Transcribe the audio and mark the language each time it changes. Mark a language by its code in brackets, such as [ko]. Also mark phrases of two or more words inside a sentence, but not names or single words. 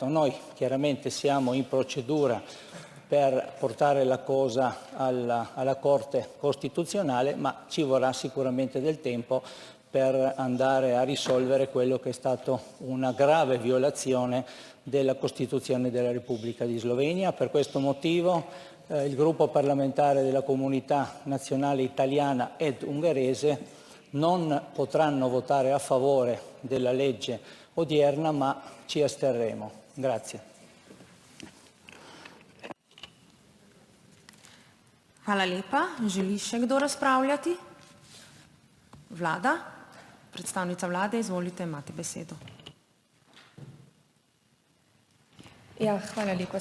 [it] Noi chiaramente siamo in procedura per portare la cosa alla Corte Costituzionale, ma ci vorrà sicuramente del tempo per andare a risolvere quello che è stato una grave violazione della Costituzione della Repubblica di Slovenia. Per questo motivo il gruppo parlamentare della Comunità Nazionale Italiana ed Ungherese non potranno votare a favore della legge odierna, ma ci asterremo. Grazie. [sl] Hvala lepa. Želi še kdo razpravljati? Vlada? Predstavnica vlade, izvolite, imate besedo. Ja, hvala lepa.